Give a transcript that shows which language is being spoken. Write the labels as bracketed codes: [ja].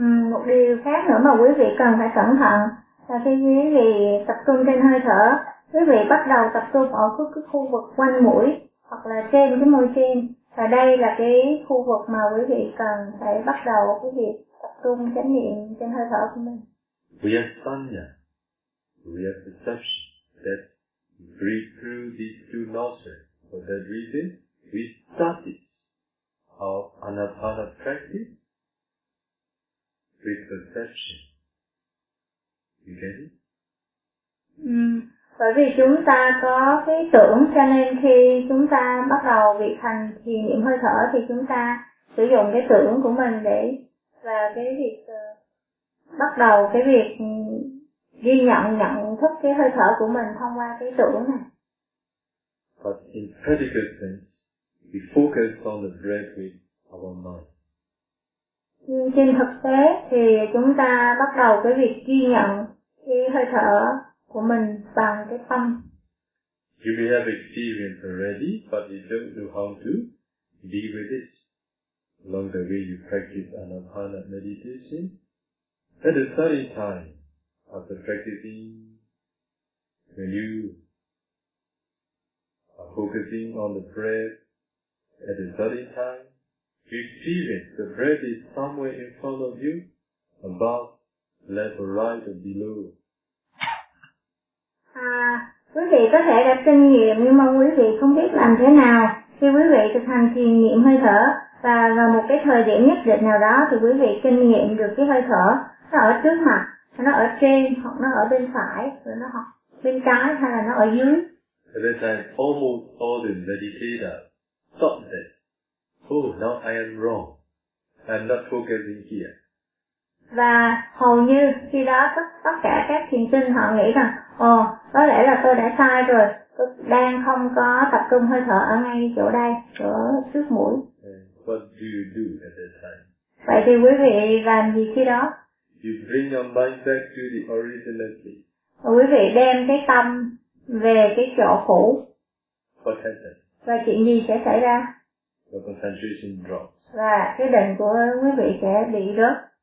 [vi] Một điều khác nữa mà quý vị cần phải cẩn thận là khi quý vị tập trung trên hơi thở, quý vị bắt đầu tập trung ở cái khu vực quanh mũi hoặc là trên cái môi trên, và đây là cái khu vực mà quý vị cần phải bắt đầu cái việc tập trung chánh niệm trên hơi thở của mình. [en] We have sanya, we have perception that breathe through these two nostrils. For that reason, we started of anapana practice with perception. You get it? [vi] Bởi vì chúng ta có cái tưởng, cho nên khi chúng ta bắt đầu việc hành thiền niệm hơi thở thì chúng ta sử dụng cái tưởng của mình để và cái việc bắt đầu cái việc ghi nhận thức cái hơi thở của mình thông qua cái tưởng này. [en] But in practical sense, we focus on the breath with our mind. [vi] Nhưng trên thực tế thì chúng ta bắt đầu cái việc ghi nhận cái hơi thở của mình bằng cái tâm. [en] You may have experienced already, but you don't know how to be with it. Along the way you practice anapana meditation, at the starting time after practicing, when you are focusing on the breath, at the study time, you experience the breath is somewhere in front of you, above, left or right or below. [vi] Quý vị có thể đã kinh nghiệm, nhưng mà quý vị không biết làm thế nào khi quý vị thực hành thiền niệm hơi thở, và vào một cái thời điểm nhất định nào đó thì quý vị kinh nghiệm được cái hơi thở nó ở trước mặt, nó ở trên hoặc nó ở bên phải, rồi nó hoặc bên trái hay là nó ở dưới. [en] At that time, almost all the meditators thought that, oh, now I am wrong. I'm not focusing here. [vi] Và hầu như khi đó tất cả các thiền sinh họ nghĩ rằng, có lẽ là tôi đã sai rồi, tôi đang không có tập trung hơi thở ở ngay chỗ đây, chỗ trước mũi. [en] And what do you do at that time? [vi] Vậy thì quý vị làm gì khi đó? [en] You bring your mind back to the original thing. [vi] Quý vị đem cái tâm về cái chỗ cũ. [en] What happened? [vi] Và chuyện gì sẽ xảy ra? [en] The concentration drops. [vi] Và cái định của quý vị sẽ bị rớt.